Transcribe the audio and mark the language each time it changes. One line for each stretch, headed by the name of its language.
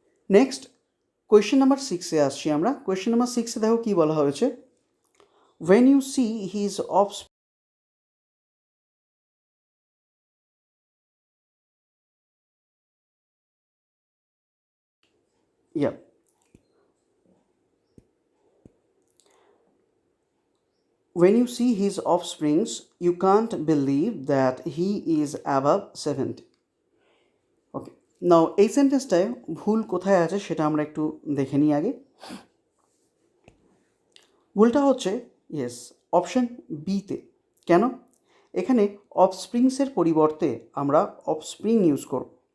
Bangla: Next question number 6-এ আসছি আমরা। Question number 6-এ দেখো কী বলা হয়েছে,
English: when you see his offspring, yeah, when you see his offsprings you can't believe that he is above 70.
Bangla: ওকে, নাও এই সেন্টেন্সটায় ভুল কোথায় আছে সেটা আমরা একটু দেখে নিই আগে। ভুলটা হচ্ছে ইয়েস অপশন বিতে। কেন? এখানে অফস্প্রিংসের পরিবর্তে আমরা অফস্প্রিং ইউজ করব।